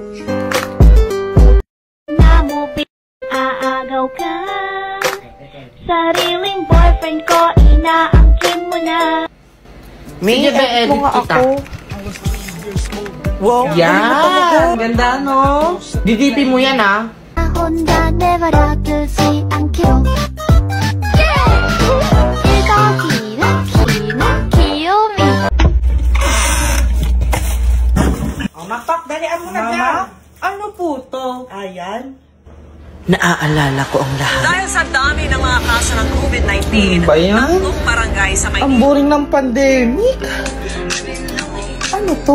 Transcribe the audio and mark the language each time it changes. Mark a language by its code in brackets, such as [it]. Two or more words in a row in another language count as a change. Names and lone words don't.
[tl] Aagaw ka. Sariling boyfriend ko, inaangkin mo na. May edit kita. Wow! Yan! Ganda no? DDP mo yan ah. [ko] 혼자 내버려두지 않기로. 읽어기는 귀요미. [tl] Mapak, dalian mo na dyan. Ano po to? Ayan. Naaalala ko ang lahat. Dahil sa dami ng mga kaso ng COVID-19, Ba yan? tatlong barangay sa Ang boring ng pandemic. Ano to?